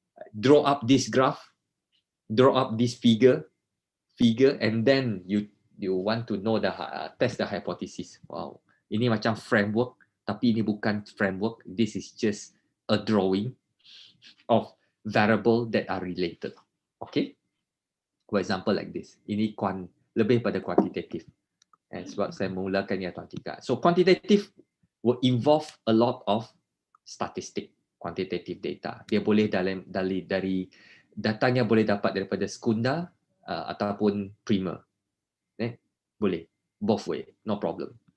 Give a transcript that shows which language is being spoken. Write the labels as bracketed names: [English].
[English] Draw up this graph, draw up this figure, and then you you want to know the test the hypothesis. Wow, [Malay] ini macam framework, tapi ini bukan framework. [English] This is just a drawing of variable that are related. Okay, for example like this. [Malay] Ini lebih pada quantitative. [English] And [Malay] sebab saya mulakan yang quantitative. [English] So quantitative will involve a lot of statistic, quantitative data. [Malay] Dia boleh dari datanya boleh dapat daripada sekundar ataupun primer. [English] Boleh, both way, no problem.